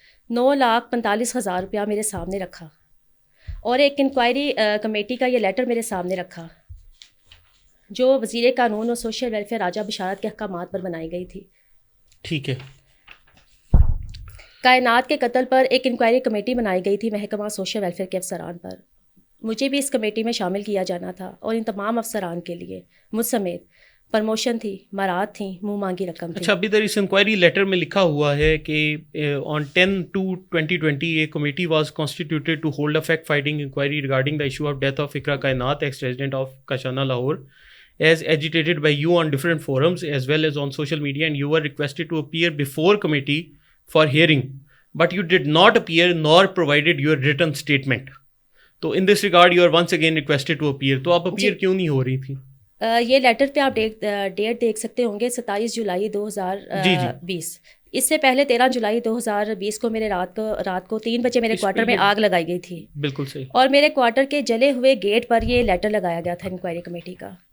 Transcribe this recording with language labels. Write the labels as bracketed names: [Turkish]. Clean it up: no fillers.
[Urdu] 9,45,000 روپیہ میرے سامنے رکھا اور ایک انکوائری کمیٹی کا یہ لیٹر میرے سامنے رکھا جو وزیر قانون و سوشل ویلفیئر راجہ بشارت کے احکامات پر بنائی گئی تھی. ٹھیک ہے. کائنات کے قتل پر ایک انکوائری کمیٹی بنائی گئی تھی محکمہ سوشل ویلفیئر کے افسران پر. مجھے بھی اس کمیٹی میں شامل کیا جانا تھا اور ان تمام افسران کے لیے مجھ سمیت پرموشن تھی, مراد تھیں, منہ مانگی رقم تھی. اچھا ابھی در اس انکوائری لیٹر میں لکھا ہوا ہے کہ [English] On 10/2/2020 a committee was constituted to hold a fact finding inquiry regarding the issue of death of Iqra Kainat, ex-resident of Kashana, Lahore, as agitated by you on different forums as well as on social media, and you were requested to appear before committee for hearing. but you did not appear nor provided your written statement. تو in this regard you are once again requested to appear. [Urdu] تو آپ appear کیوں نہیں ہو رہی تھی؟ یہ letter پہ آپ ڈیٹ دیکھ سکتے ہوں گے 27 جولائی 2020. اس سے پہلے 13 جولائی 2020 کو میرے رات کو 3 بجے میرے کوارٹر میں آگ لگائی گئی تھی. بالکل صحیح. اور میرے کوارٹر کے جلے ہوئے گیٹ پر یہ لیٹر لگایا گیا تھا انکوائری کمیٹی کا.